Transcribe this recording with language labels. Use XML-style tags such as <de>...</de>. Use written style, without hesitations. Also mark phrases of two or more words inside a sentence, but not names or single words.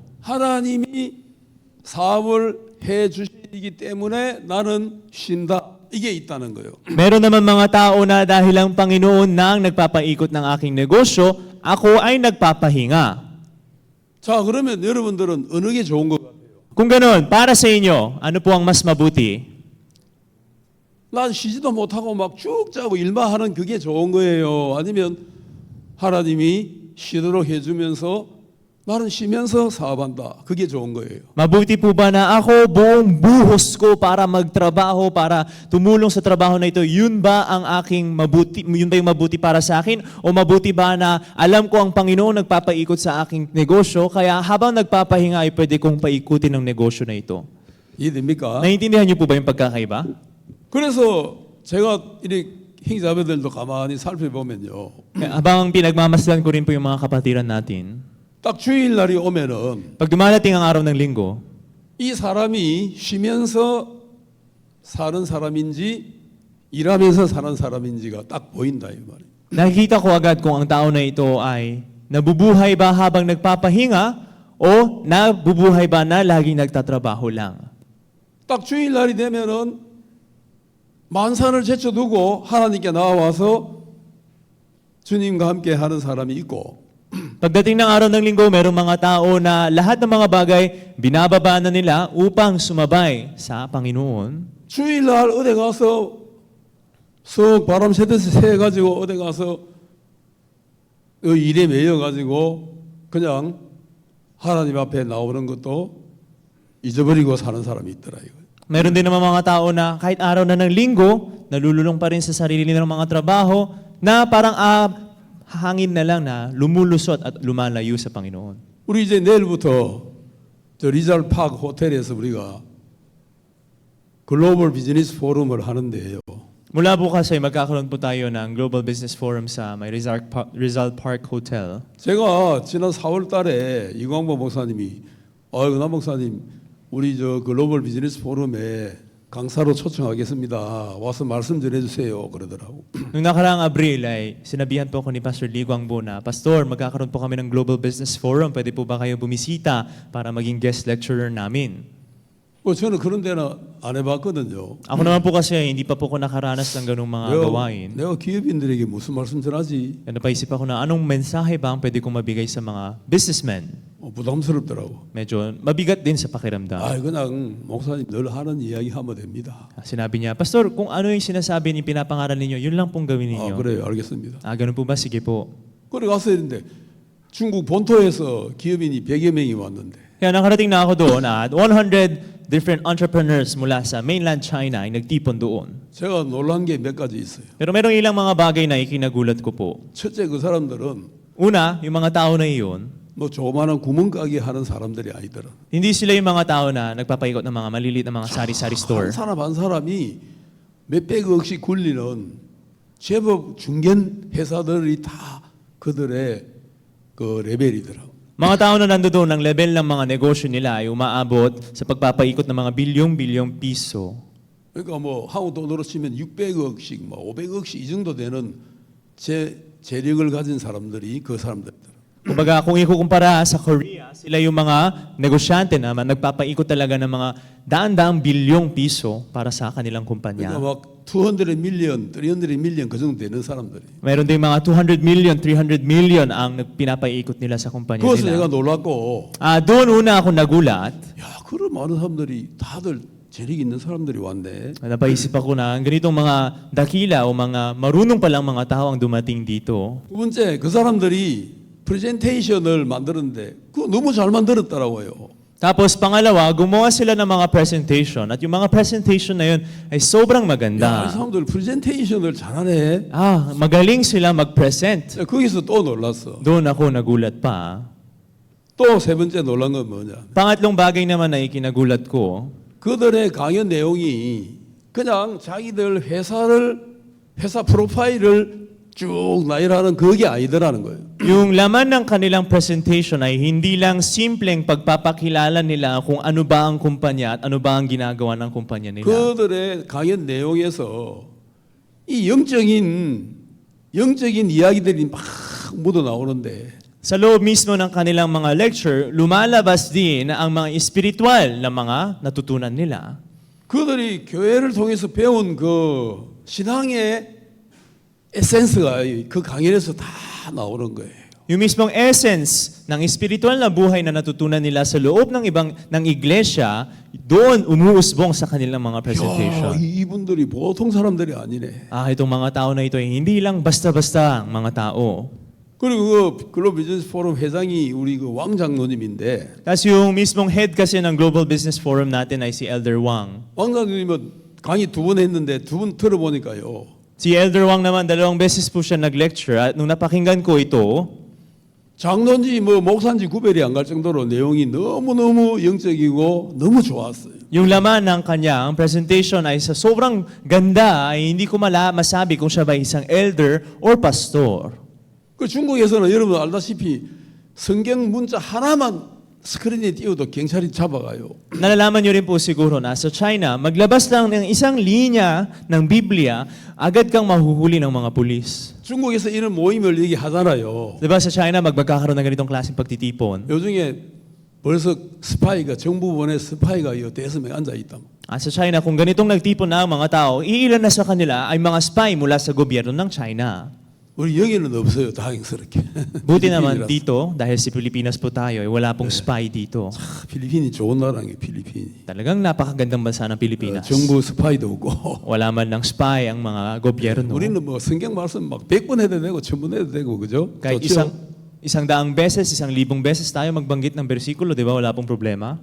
<ko>하나님이 사업을 해 주시기 때문에 나는 쉰다. 이게 있다는 거예요.</ko> <tl>meron naman mga tao na dahil ang Panginoon nang nagpapaikot ng aking negosyo, ako ay nagpapahinga.</tl> <ko>자, 그러면 여러분들은 어느 게 좋은 것 같아요?</ko> <tl>Kung ganoon, para sa inyo, ano po ang mas mabuti?</tl> <ko>난 쉬지도 못하고 막 쭉 짜고 일만 하는 그게 좋은 거예요. 아니면 하나님이 쉬도록 해주면서 나는 쉬면서 사업한다. 그게 좋은 거예요.</ko> <tl>Mabuti po ba na ako buong buhos ko para magtrabaho, para tumulong sa trabaho na ito? Yun ba ang aking mabuti? Yun ba yung mabuti para sa akin? O mabuti ba na alam ko ang Panginoon nagpapaikot sa aking negosyo, kaya habang nagpapahinga ay pwede kong paikutin ang negosyo na ito?</tl> <ko>이해됩니까?</ko> <tl>Naiintindihan niyo po ba yung pagkakaiba?</tl> <ko>그래서 제가 이 형제자매들도 가만히 살펴보면요.</ko> <tl>Kaya habang pinagmamasdan ko rin po yung mga kapatiran natin,</tl> <ko>딱 주일날이 오면은</ko> <tl>pag dumarating ang araw ng linggo,</tl> <ko>이 사람이 쉬면서 사는 사람인지 일하면서 사는 사람인지가 딱 보인다 이 말이에요.</ko> <tl>nakikita ko agad kung ang tao na ito ay nabubuhay ba habang nagpapahinga o nabubuhay ba na laging nagtatrabaho lang.</tl> <ko>딱 주일날이 되면은 만산을 제쳐두고 하나님께 나와서 주님과 함께 하는 사람이 있고</ko> <tl>Pagdating ng araw ng linggo, merong mga tao na lahat ng mga bagay binababa na nila upang sumabay sa Panginoon.</tl> <ko>주일날 어디 가서 썩 바람 새듯이 새가지고 어디 가서 일에 매여가지고 그냥 하나님 앞에 나오는 것도 잊어버리고 사는 사람이 있더라 이거.</ko> <tl>Meron din naman mga tao na kahit araw na ng linggo, nalululong pa rin sa sarili nilang mga trabaho na parang hangin na lang na lumulusot at lumalayo sa Panginoon.</tl> <ko>우리 이제 내일부터 저 리잘 파크 호텔에서 우리가 글로벌 비즈니스 포럼을 하는데요.</ko> <tl>Mula bukas ay magkakaroon po tayo ng Global Business Forum sa may Rizal Park Hotel.</tl> <ko>제가 지난 4월 달에 이광보 목사님이 남 목사님 우리 저 글로벌 비즈니스 포럼에 강사로 초청하겠습니다. 와서 말씀 전해주세요. 그러더라고.</ko> <tl>Nung nakaraang Abril ay sinabihan po ako ni Pastor Lee Guangbo na, Pastor, magkakaroon po kami ng Global Business Forum. Pwede po ba kayo bumisita para maging guest lecturer namin?</tl> <ko>저는 그런 데는 안 해봤거든요.</ko> <tl>Ako naman po kasi hindi pa po ako nakaranas ng ganung mga gawain.</tl> <ko>내가 기업인들에게 무슨 말씀 전하지?</ko> <tl>Kaya napaisip ako na anong mensahe ba ang pwede kong mabigay sa mga businessmen?</tl> <ko>부담스럽더라고.</ko> <tl>Medyo mabigat din sa pakiramdam.</tl> <ko>그냥 목사님 늘 하는 이야기 하면 됩니다.</ko> <tl>Sinabi niya, Pastor, kung ano yung sinasabi ni pinapangaral ninyo, yun lang pong gawin ninyo.</tl> <ko>그래요, 알겠습니다.</ko> <tl>Ganun po ba? Sige po.</tl> <ko>그래 갔어야 했는데 중국 본토에서 기업인이 100여 명이 왔는데</ko> <tl>Kaya nakarating na ako doon at 100</tl> <en>different entrepreneurs</en> <tl>mula sa mainland China ay nagtipon doon.</tl> <ko>제가 놀란 게 몇 가지 있어요.</ko> <tl>Pero merong ilang mga bagay na ikinagulat ko po.</tl> <ko>첫째, 그 사람들은</ko> <tl>Una, yung mga tao na iyon,</tl> <ko>뭐 조그마한 구멍가게 하는 사람들이 아니더라.</ko> <tl>hindi sila yung mga tao na nagpapaikot ng mga maliliit na mga sari-sari store.</tl> <ko>한 사람 한 사람이 몇백억씩 굴리는 제법 중견 회사들이 다 그들의 그 레벨이더라.</ko> <tl>Mga tao na nandoon, ang level ng mga negosyo nila ay umaabot sa pagpapaikot ng mga bilyong-bilyong piso.</tl> <ko>그러니까 뭐 한국 돈으로 치면 600억씩, 뭐 500억씩 이 정도 되는 재력을 가진 사람들이 그 사람들이더라.</ko> <tl>Kumbaga, kung ikukumpara sa Korea, sila yung mga negosyante na nagpapaikot talaga ng mga daan-daang bilyong piso para sa kanilang kumpanya.</tl> <ko>그러니까 막 200 million, 300 million 그 정도 되는 사람들이.</ko> <tl>Meron din mga 200 million, 300 million ang pinapaiikot nila sa kumpanya</tl> <ko>그것을 내가</ko> <tl>nila.</tl> <ko>놀랐고,</ko> <tl>Doon una ako nagulat.</tl> <ko>야, 그런 많은 사람들이 다들 재력 있는 사람들이 왔네.</ko> <tl>Napaisip ako na ang ganitong mga dakila o mga marunong palang mga tao ang dumating dito.</tl> <ko>두 번째, 그 사람들이 프레젠테이션을 만드는데 그거 너무 잘 만들었더라고요.</ko> <tl>Tapos pangalawa, gumawa sila ng mga presentation at yung mga presentation na yun ay sobrang</tl> <ko>야, 이</ko> <tl>maganda.</tl> <ko>사람들 프레젠테이션을 잘하네.</ko> <tl>Magaling sila mag-present.</tl> <ko>야, 거기서 또 놀랐어.</ko> <tl>Doon ako nagulat pa.</tl> <ko>또 세 번째 놀란 건 뭐냐?</ko> <tl>Pangatlong bagay naman na ikinagulat ko,</tl> <ko>그들의 강연 내용이 그냥 자기들 회사 프로파일을 쭉 나열하는 그게 아니더라는 거예요.</ko> <tl>yung laman ng kanilang presentation ay hindi lang simpleng pagpapakilala nila kung ano ba ang kumpanya at ano ba ang ginagawa ng kumpanya nila.</tl> <ko>그들의 강연 내용에서 이 영적인 이야기들이 막 묻어 나오는데</ko> <tl>Sa loob mismo ng kanilang mga lecture, lumalabas din ang mga espiritual na mga natutunan nila.</tl> <ko>그들이 교회를 통해서 배운 그 신앙의 에센스가 그 강연에서 다 나오는 거예요.</ko> <tl>Yung mismong essence ng espiritual na buhay na natutunan nila sa loob ng iglesia, doon umuusbong sa kanilang mga</tl> <ko>야,</ko> <tl>presentation.</tl> <ko>이분들이 보통 사람들이 아니네.</ko> <tl>Itong mga tao na ito ay hindi lang basta-basta ang mga tao.</tl> <ko>그리고 그 글로벌 비즈니스 포럼 회장이 우리 그 왕 장로님인데</ko> <tl>Kasi yung mismong head kasi ng Global Business Forum natin ay si Elder Wang.</tl> <ko>왕 장로님은 강의 2번 했는데 2번 들어보니까요.</ko> <tl>Si Elder Wang naman, 2 beses po siya nag-lecture at nung napakinggan ko ito,</tl> <ko>장로인지 뭐 목사인지 구별이 안 갈 정도로 내용이 너무너무 영적이고 너무 좋았어요.</ko> <tl>yung laman ng kanyang presentation ay sa sobrang ganda ay hindi ko masabi kung siya ba isang</tl> <en>elder or pastor.</en> <ko>그 중국에서는 여러분 알다시피 성경 문자 하나만 스크린에 띄워도 경찰이 잡아가요.</ko> <tl>Nalalaman niyo rin po siguro na sa China, maglabas lang ng isang linya ng Biblia, agad kang mahuhuli ng mga pulis.</tl> <ko>중국에서 이런 모임을 얘기하잖아요.</ko> <tl>Diba sa China, magkakaroon ng ganitong klaseng pagtitipon?</tl> <ko>요즘에 벌써 스파이가 정부원에 스파이가 5명 앉아 있다.</ko> <tl>Sa China, kung ganitong nagtipon na ang mga tao, iilan na sa kanila ay mga spy mula sa gobyerno ng China.</tl> <ko>우리 여기는 없어요. 다행스럽게.</ko> <tl>Buti naman dito, dahil si Pilipinas po tayo, wala pong spy dito.</tl> <ko>필리핀이 좋은 나라인 게 필리핀이.</ko> <tl>Talagang napakagandang bansa ng Pilipinas.</tl> <ko>정부 스파이도 없고.</ko> <tl>Wala man ng spy ang mga gobyerno.</tl> <ko>우리는 뭐 성경 말씀 막 100번 해도 되고 1000번 해도 되고 그죠?</ko> <tl>Kahit</tl> <ko>좋죠?</ko> <tl>isang daang beses, 1,000 beses tayo magbanggit ng bersikulo, di ba? Wala pong problema.</tl>